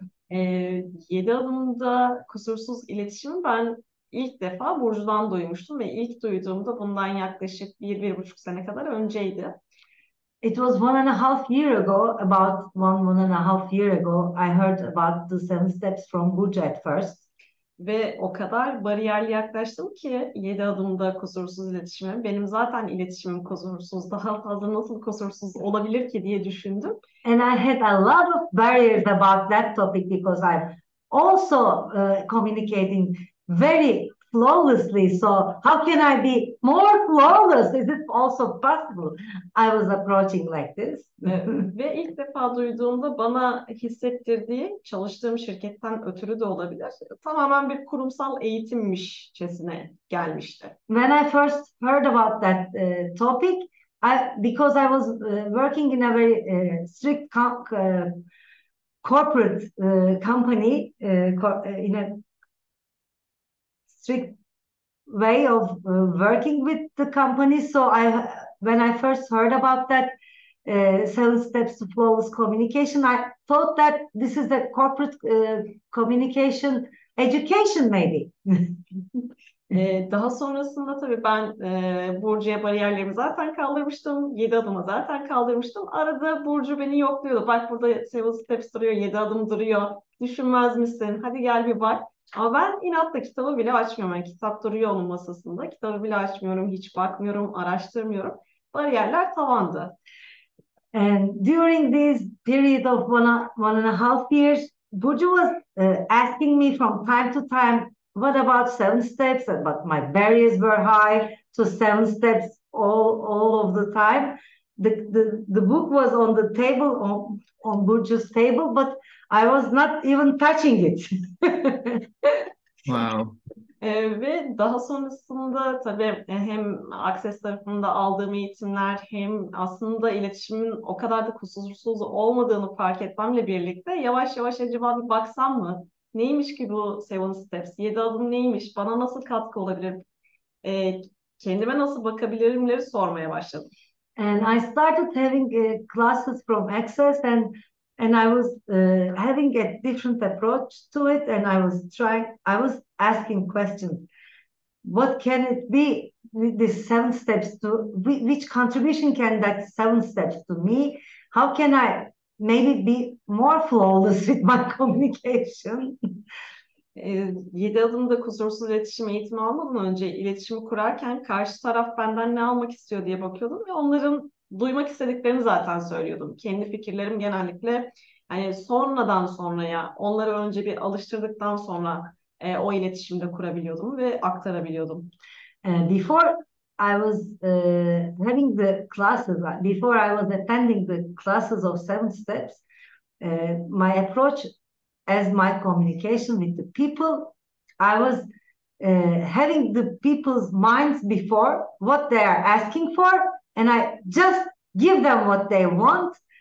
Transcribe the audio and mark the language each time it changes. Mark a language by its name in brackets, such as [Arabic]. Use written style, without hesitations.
[Turkish] 7 adımda kusursuz iletişimi ben ilk defa Burcu'dan duymuştum ve ilk duyduğumda bundan yaklaşık 1-1,5 sene kadar önceydi. [English] It was 1.5 years ago, about 1.5 years ago, I heard about the 7 steps from Burcu at first. [Turkish] Ve o kadar bariyerli yaklaştım ki 7 adımda kusursuz iletişime. Benim zaten iletişimim kusursuz. Daha fazla nasıl kusursuz olabilir ki diye düşündüm. [English] And I had a lot of barriers about that topic because I'm also communicating very flawlessly. So how can I be more flawless? Is it also possible? I was approaching like this. [Turkish] Ve ilk defa duyduğumda bana hissettirdiği, çalıştığım şirketten ötürü de olabilir, tamamen bir kurumsal eğitimmişçesine gelmişti. [English] When I first heard about that topic, because I was working in a very strict corporate company, in a strict way of working with the company. So when I first heard about that 7 steps to flawless communication, I thought that this is a corporate communication education maybe. [Turkish] Daha sonrasında tabii ben Burcu'ya bariyerlerimi zaten kaldırmıştım. 7 adımı zaten kaldırmıştım. Arada Burcu beni yokluyordu. Bak burada Seven Steps duruyor, 7 adım duruyor. Düşünmez misin? Hadi gel bir bak. Ama ben inatla kitabı bile açmıyorum. Yani kitap duruyor onun masasında. Kitabı bile açmıyorum, hiç bakmıyorum, araştırmıyorum. Bariyerler tavandı. [English] And during this period of one and a half years, Burcu was asking me from time to time, what about 7 steps? But my barriers were high to 7 steps all of the time. The book was on the table, on Burcu's table, but I was not even touching it. Wow. [Turkish] Ve daha sonrasında tabii hem Access tarafında aldığım eğitimler hem aslında iletişimin o kadar da kusursuz olmadığını fark etmemle birlikte yavaş yavaş acaba bir baksam mı? Neymiş ki bu Seven Steps? 7 adım neymiş? Bana nasıl katkı olabilir? Kendime nasıl bakabilirimleri sormaya başladım. [English] And I started having classes from Access, and I was having a different approach to it, and I was asking questions. What can it be with these 7 steps to, which contribution can that 7 steps to me? How can I maybe be more flawless with my communication? [Turkish] 7 adımda kusursuz iletişim eğitimi almadan önce iletişimi kurarken karşı taraf benden ne almak istiyor diye bakıyordum ve onların duymak istediklerini zaten söylüyordum. Kendi fikirlerim genellikle hani sonradan sonraya onları önce bir alıştırdıktan sonra o iletişimde kurabiliyordum ve aktarabiliyordum. [English] Before I was having the classes, before I was attending the classes of 7 steps, my approach as my communication with the people, I was having the people's minds before what they are asking for, and I just give them what they want.